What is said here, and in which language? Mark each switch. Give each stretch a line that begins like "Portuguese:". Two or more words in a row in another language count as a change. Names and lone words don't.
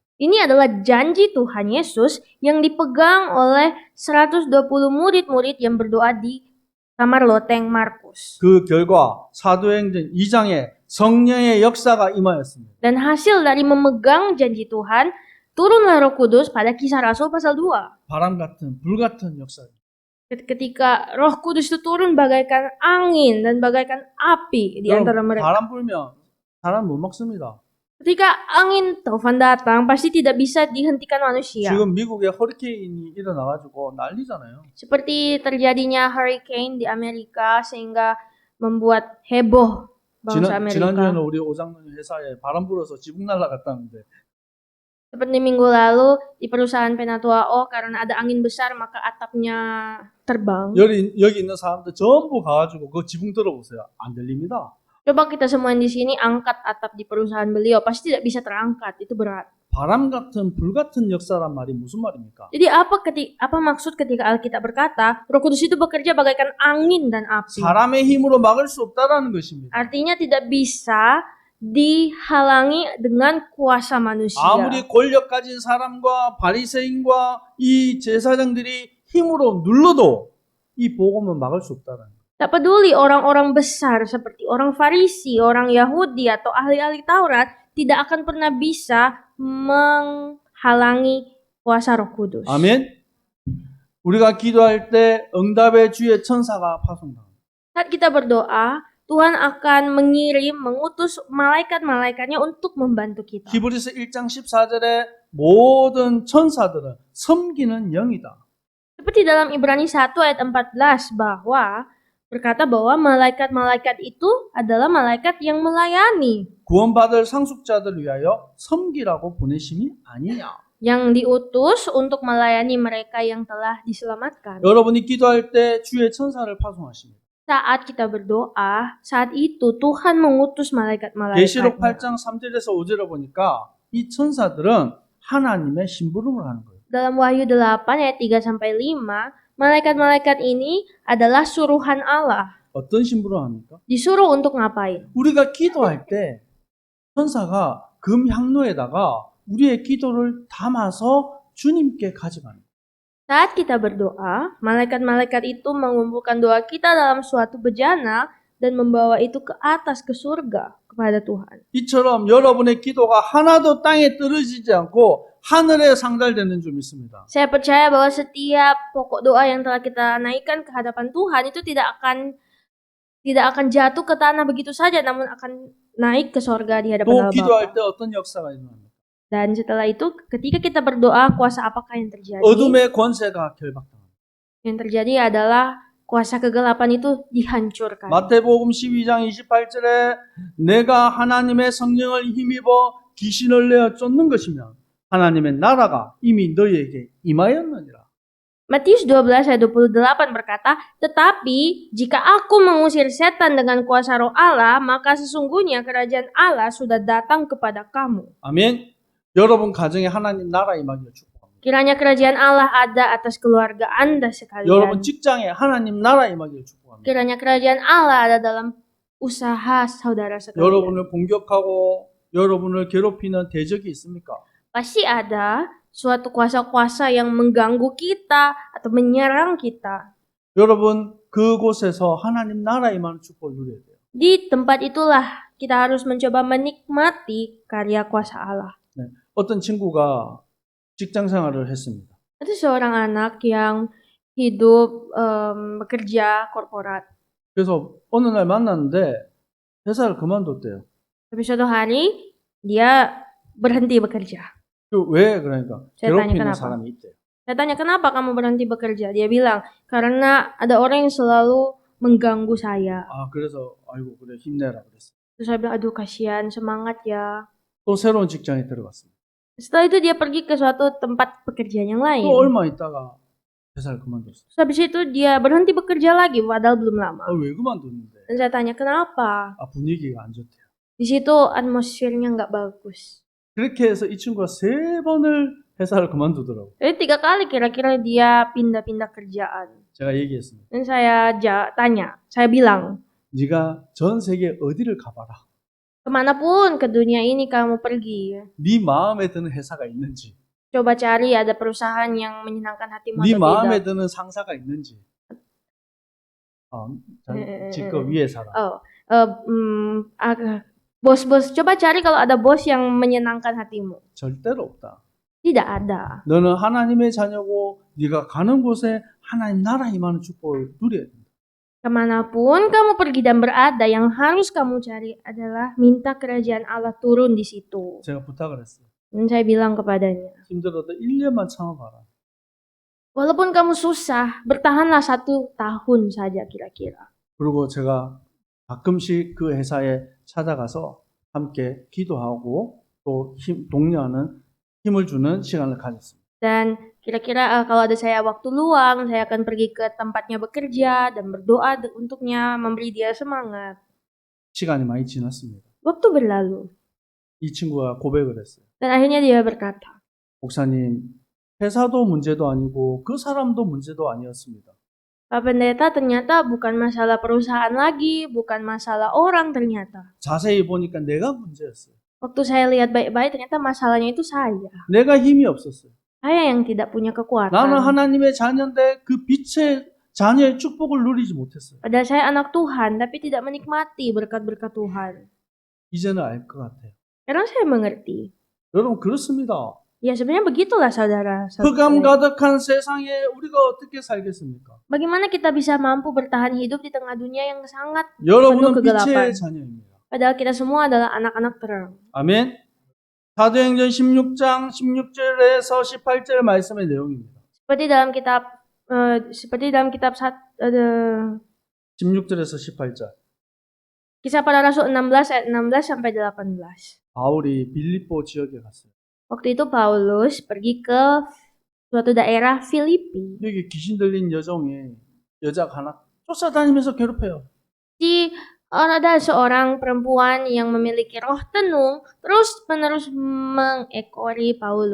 Indonesian: Ini adalah janji Tuhan Yesus yang dipegang oleh 120 murid-murid yang berdoa di kamar loteng Markus.
Korean: 그 결과 사도행전 2장에 성령의 역사가 임하였습니다.
Indonesian: Dan hasil dari memegang janji Tuhan, turunlah Roh Kudus pada Kisah Rasul pasal 2.
Korean: 바람 같은 불 같은 역사.
Indonesian: Ketika Roh Kudus itu turun bagaikan angin dan bagaikan api di antara mereka.
Korean: 바람 불면 사람 못 먹습니다.
Indonesian: Ketika angin taufan datang, pasti tidak bisa dihentikan manusia.
Korean: 지금 미국에 허리케인이 일어나가지고 난리잖아요.
Indonesian: Seperti terjadinya hurricane di Amerika sehingga membuat heboh bangsa Amerika.
Korean: 지난주에는 우리 오장로님 회사에 바람 불어서 지붕 날아갔다는데.
Indonesian: Seperti minggu lalu di perusahaan Penatua karena ada angin besar maka atapnya terbang.
Korean: 여기 있는 사람들 전부 가가지고 그 지붕 들어보세요. 안 들립니다.
Indonesian: Coba kita semua di sini angkat atap di perusahaan beliau, pasti tidak bisa terangkat, itu berat.
Korean: 바람 같은 불 같은 역사란 말이 무슨 말입니까?
Indonesian: Jadi apa maksud ketika Alkitab berkata Roh Kudus itu bekerja bagaikan angin dan api?
Korean: 사람의 힘으로 막을 수 없다라는 것입니다.
Indonesian: Artinya tidak bisa dihalangi dengan kuasa manusia.
Korean: 아무리 권력 가진 사람과 바리새인과 이 제사장들이 힘으로 눌러도 이 복음은 막을 수 없다라는 거예요.
Indonesian: Tak peduli orang-orang besar seperti orang Farisi, orang Yahudi atau ahli-ahli Taurat tidak akan pernah bisa menghalangi kuasa Roh Kudus.
Korean: 아멘. 우리가 기도할 때 응답의 주의 천사가 파송됩니다.
Indonesian: Saat kita berdoa, Tuhan akan mengutus malaikat-malaikatnya untuk membantu kita.
Korean: 히브리서 1장 14절에 모든 천사들은 섬기는 영이다.
Indonesian: Seperti dalam Ibrani 1 ayat 14 berkata bahwa malaikat-malaikat itu adalah malaikat yang melayani.
Korean: 구원받을 상속자들 위하여 섬기라고 보내심이 아니냐.
Indonesian: Yang diutus untuk melayani mereka yang telah diselamatkan.
Korean: 여러분이 기도할 때 주의 천사를 파송하십니다.
Indonesian: Saat kita berdoa, saat itu Tuhan mengutus malaikat-malaikat.
Korean: 계시록 8장 3절에서 5절에 보니까 이 천사들은 하나님의 심부름을 하는 거예요.
Indonesian: Dalam Wahyu 8 ayat 3 sampai 5, malaikat-malaikat ini adalah suruhan Allah.
Korean: 어떤 심부름을 합니까?
Indonesian: Disuruh untuk ngapain?
Korean: 우리가 기도할 때 천사가 금 향로에다가 우리의 기도를 담아서 주님께 가져가는 거예요.
Indonesian: Saat kita berdoa, malaikat-malaikat itu mengumpulkan doa kita dalam suatu bejana dan membawa itu ke atas ke surga kepada Tuhan.
Korean: 이처럼 여러분의 기도가 하나도 땅에 떨어지지 않고 하늘에 상달되는 줄 믿습니다.
Indonesian: Saya percaya bahwa setiap pokok doa yang telah kita naikkan ke hadapan Tuhan itu tidak akan jatuh ke tanah begitu saja, namun akan naik ke surga di hadapan
Korean: 또
Indonesian: Allah
Korean: 기도할
Indonesian: Bapa.
Korean: 때 어떤 역사가 일어납니까?
Indonesian: Dan setelah itu, ketika kita berdoa, kuasa apakah yang terjadi?
Korean: 어둠의 권세가 결박당합니다.
Indonesian: Yang terjadi adalah kuasa kegelapan itu dihancurkan.
Korean: 마태복음 12장 28절에 내가 하나님의 성령을 힘입어 귀신을 내어 쫓는 것이면 하나님의 나라가 이미 너희에게 임하였느니라.
Indonesian: Matius 12 ayat 28 berkata, tetapi jika aku mengusir setan dengan kuasa roh Allah, maka sesungguhnya kerajaan Allah sudah datang kepada kamu.
Korean: 아멘. 여러분 가정에 하나님 나라 임하기를 축복합니다.
Indonesian: Kiranya kerajaan Allah ada atas keluarga Anda sekalian.
Korean: 여러분 직장에 하나님 나라 임하기를 축복합니다.
Indonesian: Kiranya kerajaan Allah ada dalam usaha saudara sekalian.
Korean: 여러분을 공격하고 여러분을 괴롭히는 대적이 있습니까?
Indonesian: Pasti ada suatu kuasa-kuasa yang mengganggu kita atau menyerang kita.
Korean: 여러분 그곳에서 하나님 나라 임하는 축복을 누려야 돼요.
Indonesian: Di tempat itulah kita harus mencoba menikmati karya kuasa Allah.
Korean: 네. 어떤 친구가 직장 생활을 했습니다.
Indonesian: Itu seorang anak yang hidup bekerja korporat.
Korean: 그래서 어느 날 만났는데 회사를 그만뒀대요.
Indonesian: Tapi suatu hari dia berhenti bekerja.
Korean: 왜 그러니까
Indonesian: Saya tanya
Korean: 괴롭히는
Indonesian: kenapa.
Korean: 사람이 있대요.
Indonesian: Saya tanya kenapa kamu berhenti bekerja? Dia bilang karena ada orang yang selalu mengganggu saya.
Korean: 아 그래서 아이고 그래 힘내라 그랬어요.
Indonesian: Terus saya bilang aduh kasihan semangat ya.
Korean: 또 새로운 직장에 들어갔습니다.
Indonesian: Setelah itu dia pergi ke suatu tempat pekerjaan yang lain.
Korean: 또 얼마 있다가 회사를 그만뒀어요.
Indonesian: Terus habis itu dia berhenti bekerja lagi padahal belum lama.
Korean: 왜 그만뒀는데?
Indonesian: Dan saya tanya kenapa?
Korean: 분위기가 안 좋대요.
Indonesian: Di situ atmosfernya nggak bagus.
Korean: 그렇게 해서 이 친구가 3번을 회사를 그만두더라고요.
Indonesian: Jadi 3 kali kira-kira dia pindah-pindah kerjaan.
Korean: 제가 얘기했습니다.
Indonesian: Dan saya tanya, saya bilang,
Korean: 네가 전 세계 어디를 가봐라.
Indonesian: kemanapun ke dunia ini kamu pergi,
Korean: 네 마음에 드는 회사가 있는지,
Indonesian: coba cari ada perusahaan yang menyenangkan hatimu
Korean: 네
Indonesian: atau
Korean: 마음에
Indonesian: tidak.
Korean: 드는 상사가 있는지. 직급 위에 살아.
Indonesian: Bos-bos, coba cari kalau ada bos yang menyenangkan hatimu.
Korean: 절대로 없다.
Indonesian: Tidak ada.
Korean: 너는 하나님의 자녀고 네가 가는 곳에 하나님 나라 임하는 축복을 누려야 된다.
Indonesian: Kemanapun kamu pergi dan berada, yang harus kamu cari adalah minta kerajaan Allah turun di situ.
Korean: 제가 부탁을 했어요.
Indonesian: Dan saya bilang kepadanya,
Korean: 힘들어도 1년만 참아봐라.
Indonesian: walaupun kamu susah, bertahanlah 1 tahun saja kira-kira.
Korean: 그리고 제가 가끔씩 그 회사에 찾아가서 함께 기도하고 또 독려하는 힘을 주는 시간을 가졌습니다.
Indonesian: Dan kira-kira kalau ada saya waktu luang, saya akan pergi ke tempatnya bekerja dan berdoa untuknya, memberi dia semangat.
Korean: 시간이 많이 지났습니다.
Indonesian: Waktu berlalu.
Korean: 이 친구가 고백을 했어요.
Indonesian: Dan akhirnya dia berkata,
Korean: 목사님, 회사도 문제도 아니고 그 사람도 문제도 아니었습니다.
Indonesian: Pak Pendeta, ternyata bukan masalah perusahaan lagi, bukan masalah orang ternyata.
Korean: 자세히 보니까 내가 문제였어요.
Indonesian: Waktu saya lihat baik-baik, ternyata masalahnya itu saya.
Korean: 내가 힘이 없었어요.
Indonesian: Saya yang tidak punya kekuatan.
Korean: 나는 하나님의 자녀인데 그 빛의 자녀의 축복을 누리지 못했어요.
Indonesian: Padahal saya anak Tuhan, tapi tidak menikmati berkat-berkat Tuhan.
Korean: 이제는 알 것 같아요.
Indonesian: Karena saya mengerti.
Korean: 여러분 그렇습니다.
Indonesian: Ya sebenarnya begitulah saudara.
Korean: 흑암 가득한 세상에 우리가 어떻게 살겠습니까?
Indonesian: Bagaimana kita bisa mampu bertahan hidup di tengah dunia yang sangat
Korean: 여러분은
Indonesian: penuh kegelapan?
Korean: 빛의 자녀입니다.
Indonesian: Padahal kita semua adalah anak-anak terang.
Korean: 아멘. 사도행전 16장 16절에서 18절 말씀의 내용입니다.
Indonesian: Seperti dalam kitab
Korean: 16절에서 18절.
Indonesian: Kisah Para Rasul 16 ayat 16 sampai 18.
Korean: 바울이 빌립보 지역에 갔어요.
Indonesian: Waktu itu Paulus pergi ke suatu daerah Filipi.
Korean: 여기 귀신 들린 여자가 하나 쫓아다니면서 괴롭혀요.
Indonesian: Ada seorang perempuan yang memiliki roh tenung terus-menerus mengekori Paulus.